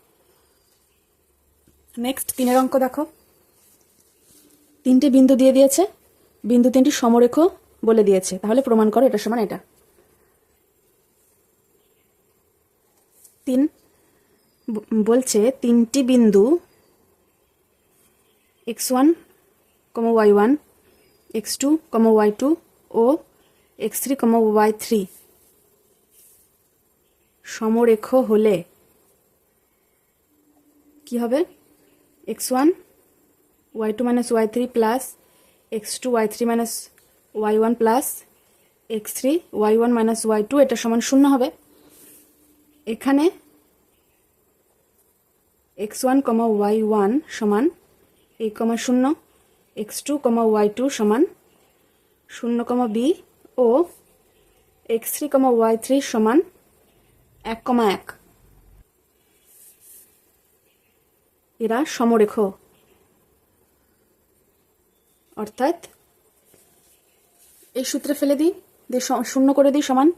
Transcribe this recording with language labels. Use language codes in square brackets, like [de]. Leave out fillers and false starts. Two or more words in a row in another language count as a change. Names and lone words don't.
[bn] নেক্সট 3 অঙ্ক দেখো। 3টে বিন্দু দিয়ে দিয়েছে, বিন্দু 3টি সমরেখ বলে দিয়েছে। তাহলে প্রমাণ করো এটা সমান এটা। 3 বলছে 3টি বিন্দু x1, y1, x2, y2 ও x3, y3 সমরেখ হলে কি হবে? x1 y2 minus y3 plus x2 y3 minus y1 plus x3 y1 minus y2 এটা সমান 0 হবে। এখানে x1, y1 সমান a, 0, x2, y2 সমান 0, b ও x3, y3 সমান 1,1। এরা সমরেখ, অর্থাৎ এই সূত্রে ফেলে দিই, দিয়ে 0 করে দিই সমান।